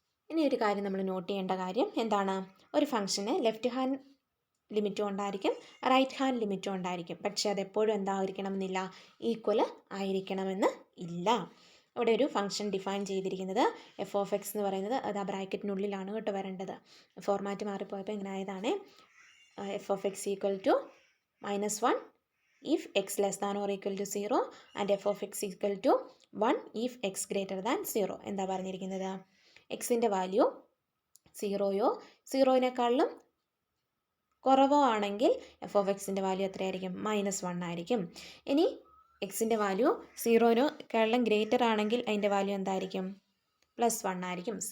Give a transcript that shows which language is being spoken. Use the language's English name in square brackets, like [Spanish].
[Malayalam] ഇനി ഒരു കാര്യം നമ്മൾ നോട്ട് ചെയ്യേണ്ട കാര്യം എന്താണ്? ഒരു ഫംഗ്ഷന് ലെഫ്റ്റ് ഹാൻഡ് ലിമിറ്റും ഉണ്ടായിരിക്കും, റൈറ്റ് ഹാൻഡ് ലിമിറ്റും ഉണ്ടായിരിക്കും. പക്ഷേ അതെപ്പോഴും എന്തായിരിക്കണമെന്നില്ല? ഈക്വൽ ആയിരിക്കണമെന്ന് ഇല്ല. ഇവിടെ ഒരു ഫംഗ്ഷൻ ഡിഫൈൻ ചെയ്തിരിക്കുന്നത് എഫ് ഓഫ് എക്സ് എന്ന് പറയുന്നത് അത് ആ ബ്രാക്കറ്റിനുള്ളിലാണ് കേട്ടോ വരേണ്ടത്. ഫോർമാറ്റ് മാറിപ്പോയപ്പോൾ ഇങ്ങനെ ആയതാണ്. [English] F of x equal to -1 if x less than or equal to 0 and f of x equal to 1 if x greater than 0. [Malayalam] എന്താ പറഞ്ഞിരിക്കുന്നത്? എക്സിൻ്റെ വാല്യൂ 0യോ 0നെക്കാളും കുറവോ ആണെങ്കിൽ എഫ് ഓഫ് എക്സിൻ്റെ വാല്യൂ എത്രയായിരിക്കും? -1 ആയിരിക്കും. ഇനി എക്സിൻ്റെ വാല്യൂ 0നെക്കാളും ഗ്രേറ്റർ ആണെങ്കിൽ അതിൻ്റെ വാല്യൂ എന്തായിരിക്കും? +1 ആയിരിക്കും.